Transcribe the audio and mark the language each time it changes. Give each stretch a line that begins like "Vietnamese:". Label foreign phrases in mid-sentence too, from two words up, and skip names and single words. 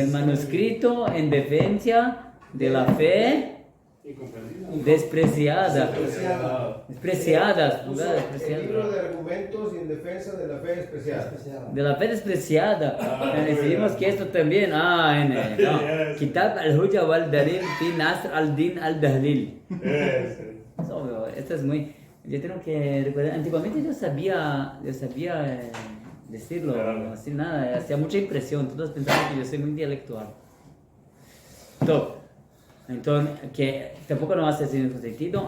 Spanish: El manuscrito en defensa de la fe despreciada. El libro de argumentos en defensa de la fe despreciada. De la fe despreciada. Decidimos que esto también. Kitab al-Hujja wal-Dalil fi Nasr al-Din al-Dahlil. Esto es muy. Yo tengo que recordar. Antiguamente yo sabía decirlo, no decir nada. Hacía mucha impresión. Todos pensaban que yo soy muy intelectual. Entonces, que tampoco no hace sentido.